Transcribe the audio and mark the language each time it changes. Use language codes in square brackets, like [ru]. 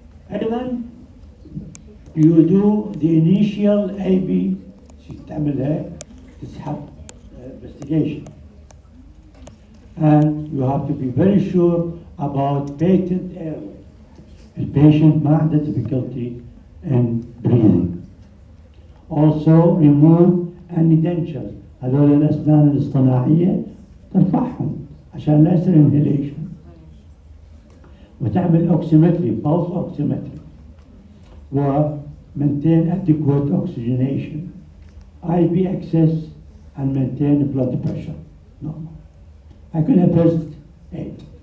[en] أيضا you do the initial AB [ar] تعملها تسحب [en] investigation, and you have to be very sure about patent airway. The patient [ar] ما عنده [en] difficulty in breathing. Also remove any dentures. [ar] هذول الأسنان الاصطناعية ترفعهم عشان لا يصير inhalation. [en] وتعمل oximetry, pulse oximetry. و maintain adequate oxygenation, IV access, and maintain blood pressure normal. I could have first aid.